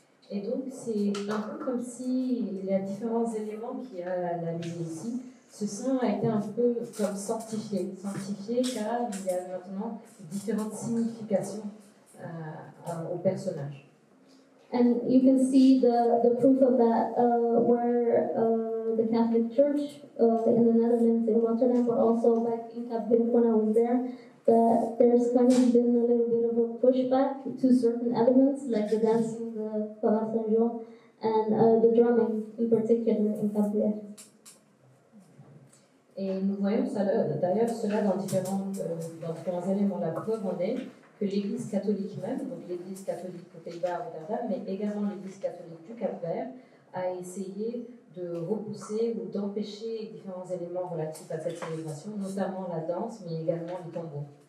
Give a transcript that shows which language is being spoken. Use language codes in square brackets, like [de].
[fr] Et donc, c'est un peu comme si il y a différents éléments qu'il y a analysés ici. Ce saint a été un peu comme sanctifié car il y a maintenant différentes significations au personnage. [en] And you can see the proof of that where the Catholic Church in the Netherlands, in Rotterdam, but also back in Cape Verde when I was there, that there's kind of been a little bit of a pushback to certain elements, like the dancing, the Kola Sanjong, and the drumming in particular in Cape Verde. [fr] Et nous voyons d'ailleurs cela dans différents éléments. La preuve en est que l'Église catholique même, donc l'Église catholique aux Pays-Bas, à Rotterdam, mais également l'Église catholique du Cap-Vert, a essayé de repousser ou d'empêcher différents éléments relatifs à cette célébration, notamment la danse, mais également les tambours.